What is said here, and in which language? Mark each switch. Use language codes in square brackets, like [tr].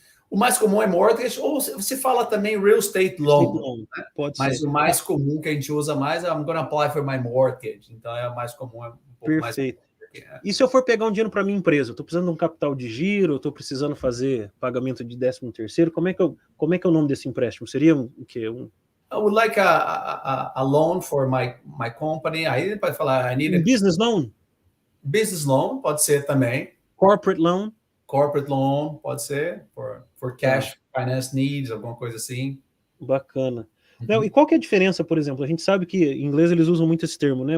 [pt] O mais comum é mortgage, ou você fala também real estate loan. Né? Pode Mas ser. o mais comum que a gente usa mais é [en] I'm going to apply for my mortgage. [pt] Então, é o mais comum. É um pouco Perfeito. Mais... E se eu for pegar um dinheiro para minha empresa? Eu estou precisando de um capital de giro, estou precisando fazer pagamento de 13º. Como é que é o nome desse empréstimo? Seria o quê? [en] I would like a loan for my company. [pt] Aí ele pode falar, [en] I need a business loan. [pt] Business loan pode ser também. [en] Corporate loan. Corporate loan [pt] pode ser [en] for cash finance needs, [pt] alguma coisa assim. Bacana. Léo, e qual que é a diferença, por exemplo? A gente sabe que em inglês eles usam muito esse termo, né?